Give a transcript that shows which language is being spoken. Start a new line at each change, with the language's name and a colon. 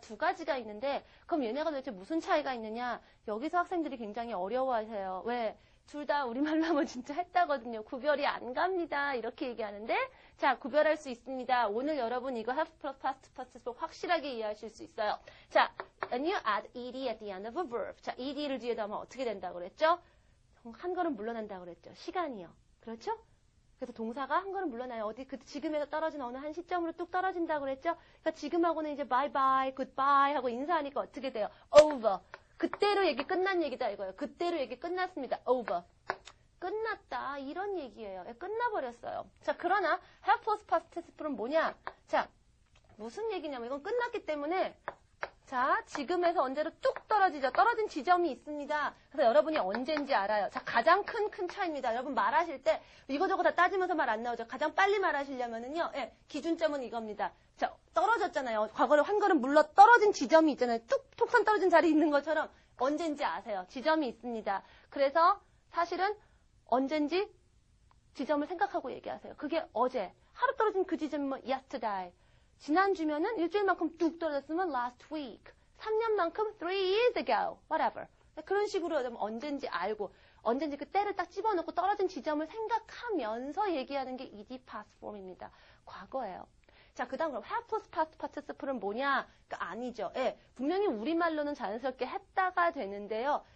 Korean: 두 가지가 있는데 그럼 얘네가 도대체 무슨 차이가 있느냐? 여기서 학생들이 굉장히 어려워하세요. 왜? 둘 다 우리말로 하면 진짜 했다거든요. 구별이 안 갑니다. 이렇게 얘기하는데 자, 구별할 수 있습니다. 오늘 여러분 이거 have plus past participle 확실하게 이해하실 수 있어요.
English: 자, and you add ed at the end of a verb.
Korean: 자, ed를 뒤에다 하면 어떻게 된다고 그랬죠? 한 걸음 물러난다고 그랬죠. 시간이요. 그렇죠? 그래서 동사가 한 걸음 물러나요. 어디 지금에서 떨어진 어느 한 시점으로 뚝 떨어진다고 그랬죠? 그러니까 지금하고는 이제
English: bye bye, goodbye
Korean: 하고 인사하니까 어떻게 돼요?
English: over.
Korean: 그때로 얘기 끝난 얘기다 이거예요. 그때로 얘기 끝났습니다. over. 끝났다. 이런 얘기예요. 끝나버렸어요. 자, 그러나 have plus past participle은 뭐냐? 자, 무슨 얘기냐면 이건 끝났기 때문에 자, 지금에서 언제로 뚝 떨어지죠. 떨어진 지점이 있습니다. 그래서 여러분이 언제인지 알아요. 자, 가장 큰 차이입니다. 여러분 말하실 때 이거저거 다 따지면서 말 안 나오죠. 가장 빨리 말하시려면은요. 예, 기준점은 이겁니다. 자, 떨어졌잖아요. 과거로 한 걸음 물러 떨어진 지점이 있잖아요. 뚝 톡선 떨어진 자리 있는 것처럼 언제인지 아세요. 지점이 있습니다. 그래서 사실은 언젠지 지점을 생각하고 얘기하세요. 그게 어제. 하루 떨어진 그 지점은 yesterday. 지난주면은 일주일만큼 뚝 떨어졌으면 last week. 3년만큼
English: 3 years ago. whatever.
Korean: 그런 식으로 언젠지 알고 언젠지 그 때를 딱 집어넣고 떨어진 지점을 생각하면서 얘기하는 게 ed past form입니다. 과거예요. 자, 그 다음 그럼 have plus past participle은 뭐냐? 그러니까 아니죠. 예, 분명히 우리말로는 자연스럽게 했다가 되는데요.